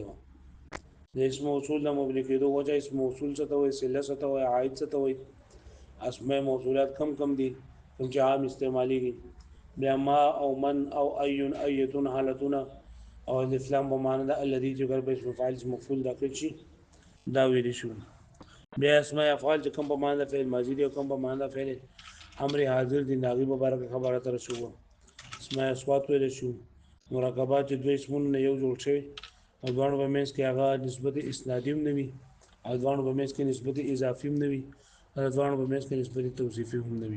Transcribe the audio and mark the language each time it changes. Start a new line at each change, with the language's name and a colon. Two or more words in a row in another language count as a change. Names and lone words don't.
Pashto: د اسم موصول د مبني کېدو وجه: اسم موصول څه ته وایي، صله څه ته وایي، عائد څه ته وایي. اسماء موصولات کم کم دي کوم چې عام استعماليږي. بیا ما او من او ایون، ایتون، حالتونه او الاسلام په معنا د الذي چې ګر به اسم فاعل اسم مفعول داخل شي دا ویل شو. بیا اسماء افعال چې کوم په معنا د فعل ماضي دي او کوم په معنا د فعل امر حاضر دي داغي مبارک خبره تر شو. اسماء اصوات ویل شو. مرکبات چې دوه اسمونه یو جوړ شوی او دوه په منځ کې هغه نسبت اسنادي هم نه وي، او دوه په منځ کې نسبت اضافي هم نه وي، او دوه په منځ کې نسبت توصیفي هم نه وي.